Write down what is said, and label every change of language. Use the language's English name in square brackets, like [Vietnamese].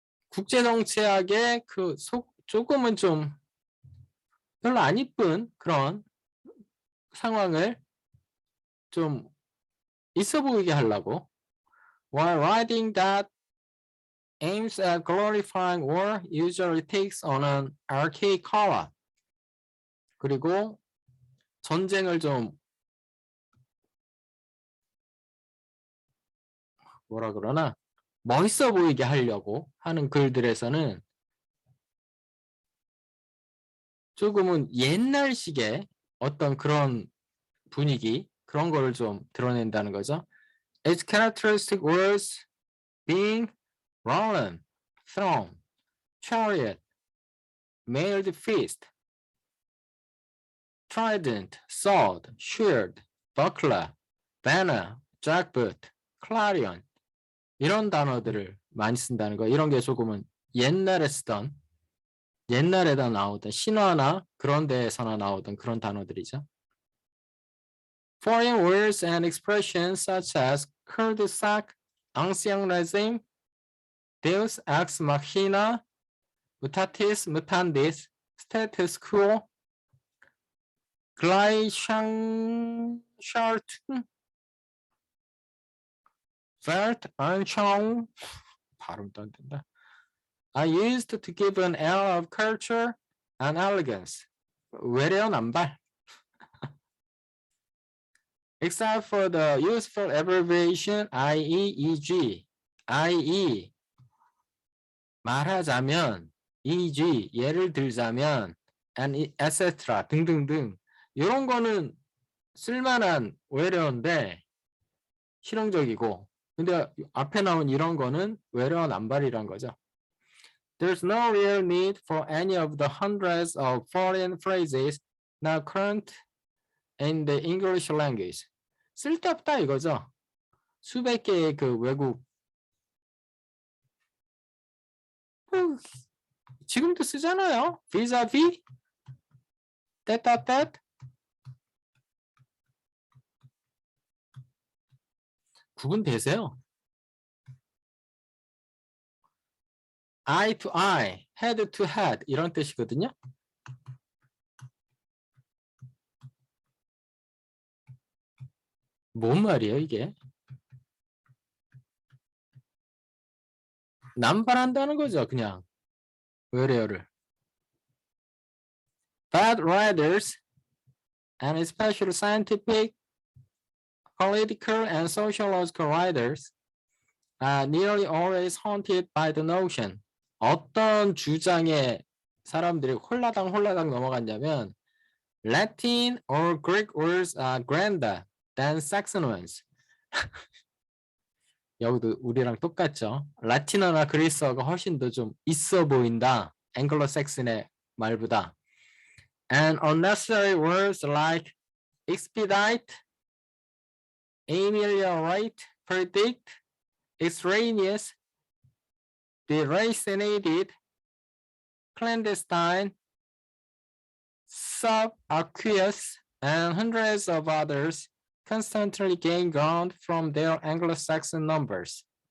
[Korean] 국제정치학의 조금은 좀 별로 안 이쁜 그런 상황을 좀 있어 보이게 하려고 [English] while writing that aims at glorifying war usually takes on an archaic color. [Korean] 그리고 전쟁을 좀 뭐라 그러나 멋있어 보이게 하려고 하는 글들에서는 조금은 옛날식의 어떤 그런 분위기 그런 거를 좀 드러낸다는 거죠. [English] Its characteristic words being roland, throne, chariot, mailed fist, trident, sword, shield, buckler, banner, jackboot, clarion [Korean] 이런 단어들을 많이 쓴다는 거. 이런 게 조금은 옛날에 쓰던 옛날에다 나오던 신화나 그런 데에서나 나오던 그런 단어들이죠. [English] Foreign words and expressions such as cul-de-sac, ancien régime, deus ex machina, mutatis mutandis, status quo, Gleichschaltung, Weltanschauung, [Korean] 발음도 안 된다. [English] are used to give an air of culture and elegance. [Korean] 외래어남발. [English] Except for the useful abbreviation IE, IE [Korean] 말하자면 [English] EG [Korean] 예를 들자면 [English] and etc. [Korean] 등등등 이런 거는 쓸만한 외래어인데 실용적이고 근데 앞에 나온 이런 거는 외래어 남발이란 거죠. [English] There's no real need for any of the hundreds of foreign phrases now current in the English language. [Korean] 쓸데없다 이거죠. 수백 개의 그 외국 지금도 쓰잖아요. [French] vis-a-vis, tête-à-tête. [Korean] 구분되세요? [English] eye to eye, head to head [Korean] 이런 뜻이거든요. 뭔 말이에요 이게? 남발한다는 거죠 그냥 외래어를. [English] Bad writers and especially scientific, political and sociological writers are nearly always haunted by the notion. [Korean] 어떤 주장에 사람들이 홀라당 넘어갔냐면 [English] Latin or Greek words are grander than Saxon ones. [Korean] 여기도 우리랑 똑같죠. 라틴어나 그리스어가 훨씬 더 좀 있어 보인다. 앵글로색슨의 말보다. [English] And unnecessary words like expedite, ameliorate, predict, extraneous, deracinated, clandestine, subaqueous, and hundreds of others constantly gain ground from their Anglo-Saxon numbers.